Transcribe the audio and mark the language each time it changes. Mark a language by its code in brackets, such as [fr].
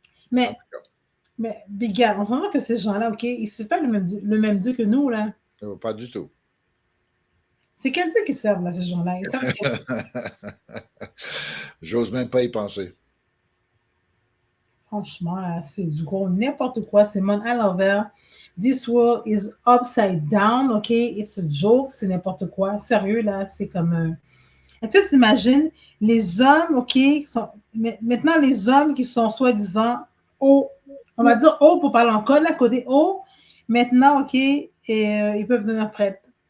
[fr] Mais regarde, on s'entend que ces gens-là, OK, ils ne pas le même Dieu que nous, là. Pas du tout. C'est quel Dieu qui servent, là, ces gens-là? J'ose même pas y penser. Franchement, là, c'est du gros n'importe quoi. C'est monde à l'envers. [en] This world is upside down, OK? It's a joke, [fr] c'est n'importe quoi. Sérieux, là, c'est comme... Est-ce que tu t'imagines les hommes, OK, maintenant les hommes qui sont soi-disant hauts, on va dire haut pour parler en code, là, côté haut, maintenant, OK, et, ils peuvent devenir prêtres.